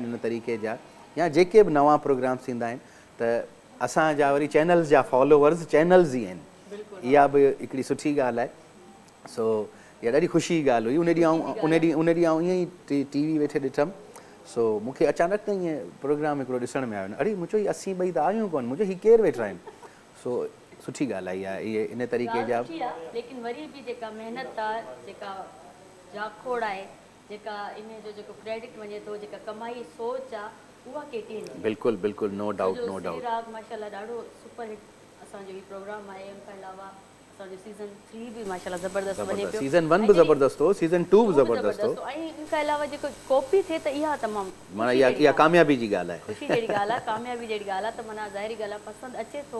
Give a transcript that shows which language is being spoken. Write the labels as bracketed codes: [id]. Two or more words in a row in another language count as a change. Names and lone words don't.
[sd] इन तरीक़े जा या जेके बि नवां प्रोग्राम्स थींदा आहिनि त असांजा वरी चैनल्स जा फॉलोवर्स चैनल्स ई आहिनि इहा बि हिकिड़ी सुठी ॻाल्हि आहे सो इहा ॾाढी ख़ुशी जी ॻाल्हि हुई उन ॾींहुं आउं ईअं ई TV वेठे ॾिठमि सो मूंखे अचानक त ईअं प्रोग्राम हिकिड़ो ॾिसण में आयो न अड़े मुंहिंजो हीअ असीं ॿई त आहियूं कोन मुंहिंजो हीअ केरु वेठा आहिनि सो सुठी ॻाल्हि आहे इहे इन तरीक़े जा लेकिन वरी बि जेका महिनत आहे जेका जाखोड़ आहे जेका इन जो जेको क्रेडिट वञे थो जेका कमाई सोच आहे उहा केटीअ जी बिल्कुलु बिल्कुलु, [en] No doubt no doubt. [sd] राग माशाल्लाह ॾाढो सुपर हिट असांजो ही प्रोग्राम आहे। उन खां अलावा असांजो सीज़न 3 बि माशाल्लाह ज़बरदस्त वञे पियो। सीज़न 1 बि ज़बरदस्त हो, सीज़न 2 बि ज़बरदस्त हो। ऐं इन खां अलावा जेको कॉपी थिए त इहा तमामु माना इहा कामयाबी जी ॻाल्हि आहे। ख़ुशी जहिड़ी ॻाल्हि आहे, कामयाबी जहिड़ी ॻाल्हि आहे, त माना ज़ाहिरी ॻाल्हि आहे पसंदि अचे थो,